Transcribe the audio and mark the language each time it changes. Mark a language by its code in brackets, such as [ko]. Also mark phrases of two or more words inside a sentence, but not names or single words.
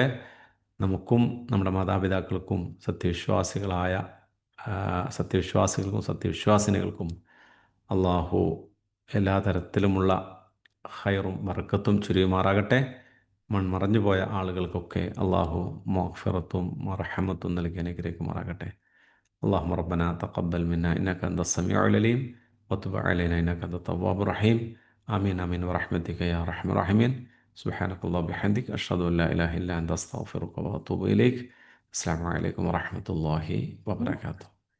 [ml] നമുക്കും നമ്മുടെ മാതാപിതാക്കൾക്കും സത്യവിശ്വാസികൾക്കും സത്യവിശ്വാസിനികൾക്കും അള്ളാഹു എല്ലാ തരത്തിലുമുള്ള ഖൈറും ബർക്കത്തും ചുരിയുമാറാകട്ടെ. മൺമറഞ്ഞു പോയ ആളുകൾക്കൊക്കെ അള്ളാഹു മഗ്ഫിറത്തും മർഹമത്തും നൽകി അനുഗ്രഹിക്കുമാറാകട്ടെ. [ar] اللهم ربنا تقبل منا إنك أنت السميع العليم وتب علينا إنك أنت التواب الرحيم. آمين آمين برحمتك يا أرحم الراحمين. سبحانك اللهم وبحمدك أشهد أن لا إله إلا أنت أستغفرك وأتوب إليك. السلام عليكم ورحمة الله وبركاته.